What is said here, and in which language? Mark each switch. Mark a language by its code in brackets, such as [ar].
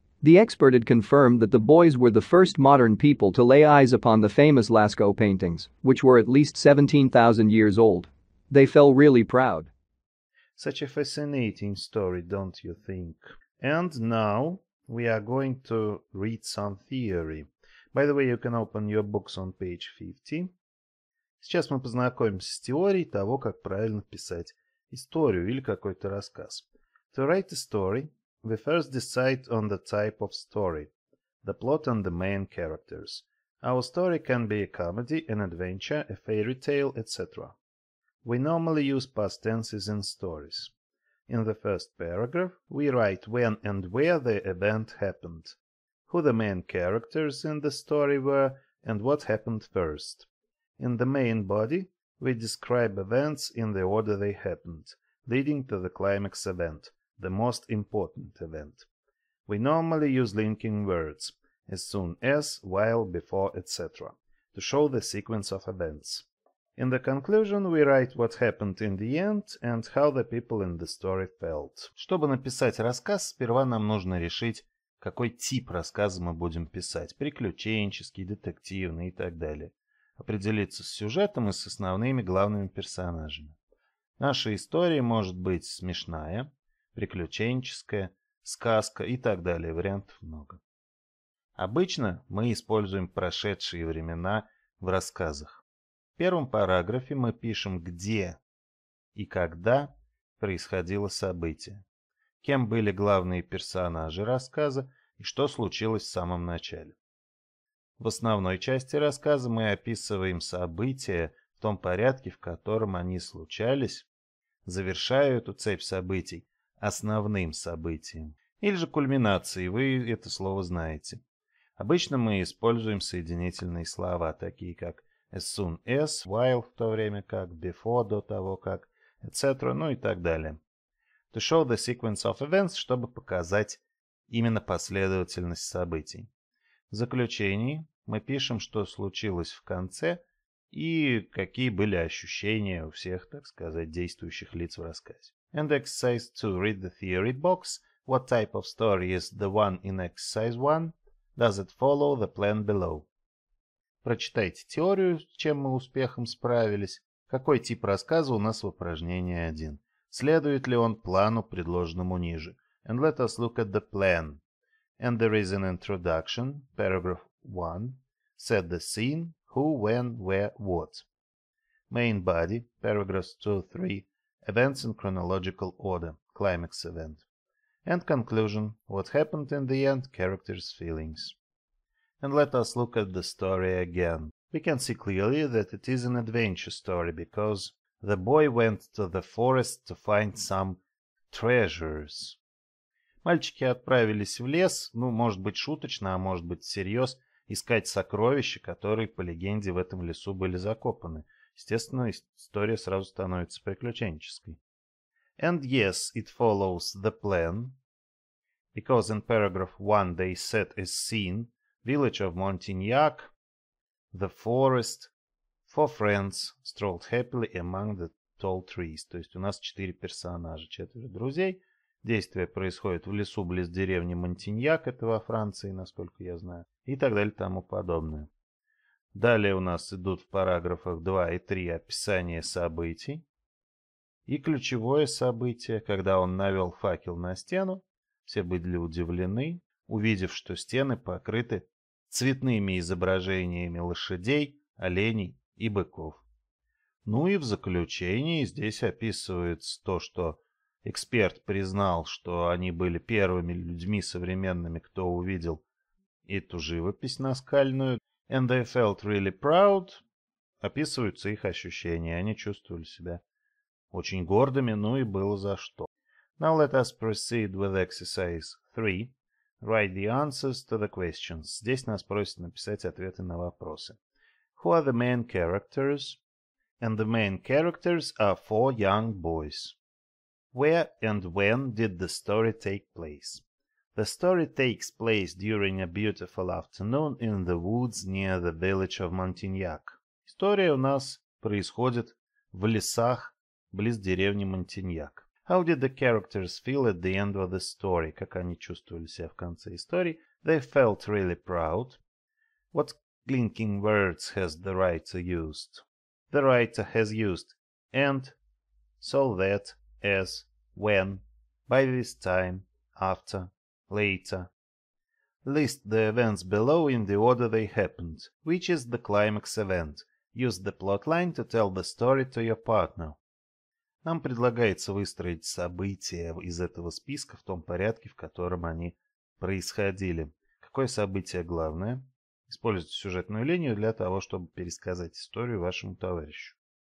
[en] The expert had confirmed that the boys were the first modern people to lay eyes upon the famous Lascaux paintings, which were at least 17,000 years old. They felt really proud. Such a fascinating story, don't you think? And now we are going to read some theory. By the way, you can open your books on page 50. [ru] Сейчас мы познакомимся с теорией того, как правильно писать историю или какой-то рассказ. [en] To write a story, we first decide on the type of story, the plot and the main characters. Our story can be a comedy, an adventure, a fairy tale, etc. We normally use past tenses in stories. In the first paragraph, we write when and where the event happened, who the main characters in the story were, and what happened first. In the main body, we describe events in the order they happened, leading to the climax event, the most important event. We normally use linking words, as soon as, while, before, etc., to show the sequence of events. In the conclusion, we write what happened in the end and how the people in the story felt. [ru] Чтобы написать рассказ, сперва нам нужно решить, какой тип рассказа мы будем писать: приключенческий, детективный и так далее. Определиться с сюжетом и с основными главными персонажами. Наша история может быть смешная, приключенческая, сказка и так далее. Вариантов много. Обычно мы используем прошедшие времена в рассказах. В первом параграфе мы пишем, где и когда происходило событие, кем были главные персонажи рассказа и что случилось в самом начале. В основной части рассказа мы описываем события в том порядке, в котором они случались, завершая эту цепь событий основным событием, или же кульминацией, вы это слово знаете. Обычно мы используем соединительные слова, такие как [en] as soon as, while, [ru] в то время как, [en] before, [ru] до того как, [en] etc., [ru] ну и так далее. [en] To show the sequence of events, [ru] чтобы показать именно последовательность событий. В заключении мы пишем, что случилось в конце и какие были ощущения у всех, так сказать, действующих лиц в рассказе. [en] And exercise 2. Read the theory box. What type of story is the one in exercise 1? Does it follow the plan below? [ru] Прочитайте теорию, с чем мы успехом справились. Какой тип рассказа у нас в упражнении 1? Следует ли он плану, предложенному ниже? [en] And let us look at the plan. And there is an introduction, paragraph 1. Set the scene, who, when, where, what. Main body, paragraphs 2-3. Events in chronological order, climax event. And conclusion, what happened in the end, characters' feelings. And let us look at the story again. We can see clearly that it is an adventure story because the boy went to the forest to find some treasures. [ru] Мальчики отправились в лес, может быть шуточно, а может быть всерьез, искать сокровища, которые, по легенде, в этом лесу были закопаны. Естественно, история сразу становится приключенческой. [en] And yes, it follows the plan, because in paragraph 1 they set as scene village of Montignac, the forest, 4 friends strolled happily among the tall trees. [ru] То есть у нас 4 персонажа, 4 друзей. Действие происходит в лесу близ деревни Монтиньяк, это во Франции, насколько я знаю, и так далее, тому подобное. Далее у нас идут в параграфах 2 и 3 описание событий. И ключевое событие, когда он навел факел на стену, все были удивлены, увидев, что стены покрыты цветными изображениями лошадей, оленей и быков. Ну и в заключении здесь описывается то, что эксперт признал, что они были первыми людьми современными, кто увидел эту живопись наскальную. [en] And they felt really proud. [ru] Описываются их ощущения. Они чувствовали себя очень гордыми, и было за что. [en] Now let us proceed with exercise 3. Write the answers to the questions. [ru] Здесь нас prосят написать ответы на вопросы. [en] Who are the main characters? And the main characters are 4 young boys. Where and when did the story take place? The story takes place during a beautiful afternoon in the woods near the village of Montignac. [ru] История у нас происходит в лесах близ деревни Монтиньяк. [en] How did the characters feel at the end of the story? [ru] Как они чувствовали себя в конце истории? [en] They felt really proud. What linking words has the writer used? The writer has used and, so that, as, when, by this time, after, later. List the events below in the order they happened. Which is the climax event? Use the plotline to tell the story to your partner. [ru] Нам предлагается выстроить события из этого списка в том порядке, в котором они происходили. Какое событие главное? Используйте сюжетную линию для того, чтобы пересказать историю вашему товарищу.